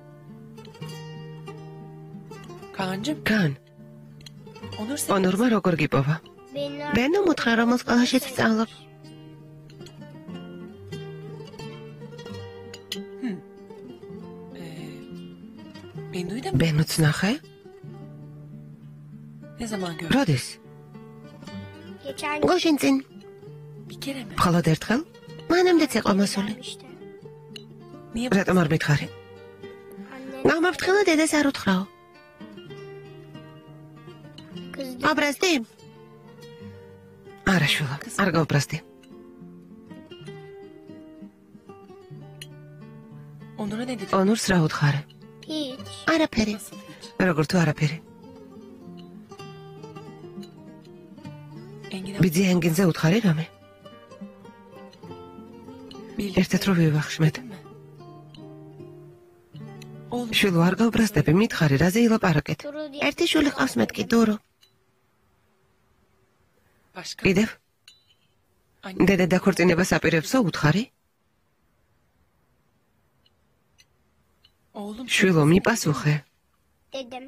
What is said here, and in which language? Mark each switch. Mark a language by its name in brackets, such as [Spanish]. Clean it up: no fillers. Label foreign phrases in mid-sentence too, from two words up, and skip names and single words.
[Turkish] Kaan'cığım, [Georgian] კან, [Turkish] Onur sen... [Georgian] ონორმა როგორ გიპოვა? ბენო მოთხრა რომ სკოლაშიც სწავლობ. [Turkish] Bennu'yu da mı? [Georgian] ბენოც ნახე? [Turkish] Ne zaman gördün? [Georgian] როდის? [Turkish] Geçen [Georgian] გუშინ წინ. [Turkish] Bir kere mi? [Georgian] მხოლოდ ერთხელ? მანამდეც იყო მოსული. [Turkish] işte. Niye? [Georgian] რატომ არ მითხარი? [Turkish] Anne [Georgian] გამაფრთხილა დედას არ უთხრაო. [Turkish] kızdı. [Georgian] აბრასდი? არა შვილო, არ გავბრასდი. [Turkish] Onur'a ne dedin? [Georgian] ონურს რა უთხარი? [Turkish] Hiç. [Georgian] არაფერი. [Turkish] Nasıl hiç? [Georgian] როგორ თუ არაფერი. Engin ბიძი ენგინზე უთხარი რამე? ერთად რო ვივახშმეთ. [Turkish] Oğlum, [Georgian] შვილო არ გავბრასდები, მითხარი რაზე ილაპარაკეთ? [Turkish] Duru diye. [Georgian] ერთი შვილი ყავს მეთქი დურო. [Turkish] başka. [Georgian] კიდევ? [Turkish] Anne, [Georgian] დედა დაქორწინებას აპირებსო უთხარი? [Turkish] oğlum. [Georgian] შვილო მიპასუხე. [Turkish] Dedim.